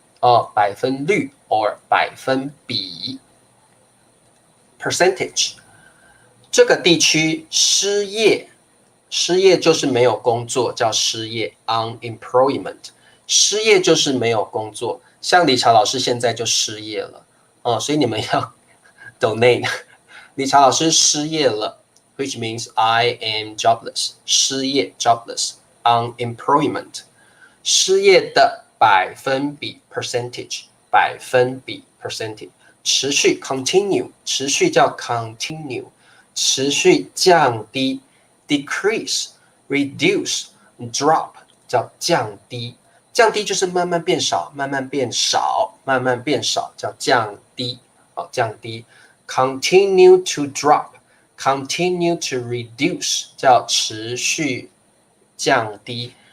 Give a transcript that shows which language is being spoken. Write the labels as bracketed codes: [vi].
[zh] 哦，百分率 or 百分比 percentage。这个地区失业，失业就是没有工作，叫失业 unemployment。失业就是没有工作，像李朝老师现在就失业了哦，所以你们要 donate。李朝老师失业了 ， [en] which means I am jobless。 [zh] 失业 jobless unemployment。失业的百分比 percentage， 百分比 percentage， 持续 continue， 持续叫 continue， 持续降低 decrease， reduce， drop 叫降低，降低就是慢慢变少，慢慢变少，慢慢变少叫降低，好，降低 [en] continue to drop，continue to reduce [zh] 叫持续降低。